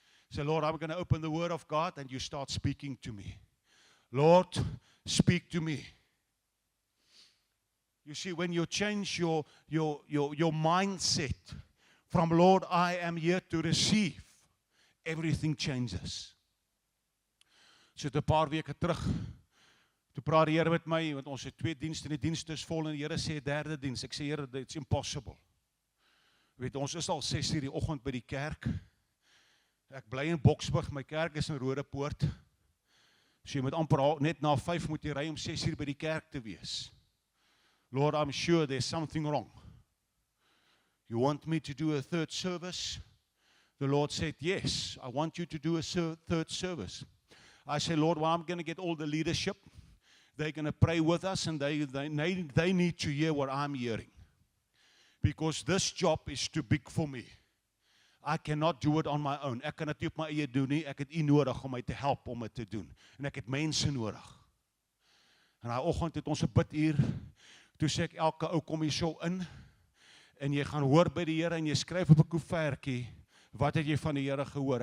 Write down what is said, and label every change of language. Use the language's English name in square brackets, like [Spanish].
[English] Say, Lord, I'm going to open the Word of God and you start speaking to me. Lord, speak to me. You see, when you change your mindset from, Lord, I am here to receive, everything changes. [Afrikaans] So 'n paar weke terug, toe praat die Here met my, want ons het 2 dienste en die dienste is vol en die Here sê 'n derde diens. Ek sê, Here, [English] it's impossible. [Afrikaans] Weet, ons is al 6:00 die oggend by die kerk. Ek bly in Boksburg, my kerk is in Rodepoort. So jy moet amper net na 5 moet jy ry om 6:00 by die kerk te wees. [English] Lord, I'm sure there's something wrong. You want me to do a third service? The Lord said, yes, I want you to do a third service. I said, Lord, well, I'm going to get all the leadership. They're going to pray with us and they need to hear what I'm hearing. Because this job is too big for me. I cannot do it on my own. [Afrikaans] Ek kan dit nie op my eie doen nie. Ek het U nodig om my te help om dit te doen. En ek het mense nodig. En daai oggend het ons 'n biduur. Toe sê ek elke ou kom hier so in en jy gaan hoor by die Here en jy skryf op 'n koevertjie. Wat het jy van die Here gehoor?